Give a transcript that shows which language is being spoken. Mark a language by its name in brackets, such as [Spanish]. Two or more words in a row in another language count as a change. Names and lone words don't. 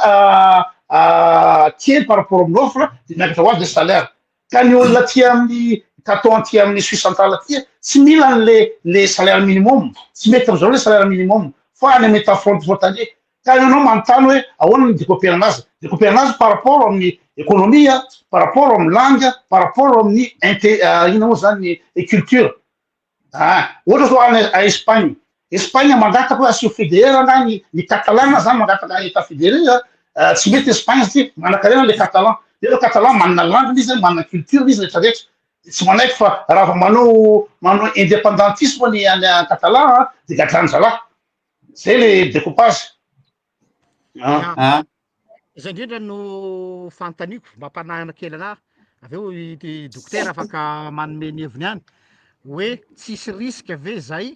[Malagasy] kely [French] par rapport [Malagasy] amin'ny offre de miakatra hoazy le salaire ka ny olona aty amin'ny canton aty amin'ny Suisse centrale aty tsy mila le [French] salaire minimum [Malagasy] tsy mety am'izao le [French] salaire minimum [Malagasy] fa any amin'ny frontalier ka ianao manontany hoe ahoana ny découper anazy [French] par rapport [Malagasy] amin'ny économie [French] par rapport [Malagasy] amin'ny langue [French] par rapport [Malagasy] amin'ny ina moa zany ny culture ohatra zao any à Espagne mangataka hoe asio fédéré na ny catalan zany mangataka [French] état fédéré [Malagasy] tsy mety Espagne satria manan-karena le catalan de le catalan manana langue izy manana culture izy rehetrarehetra tsy manaiky fa raha vao manao indépendantisme ny any catalan de gadrany zala zay le découpage zay indrindra no fantaniko mampanahana kely anahy aveo dokotera afaka manome ny heviny any hoe tsisy risque ave zay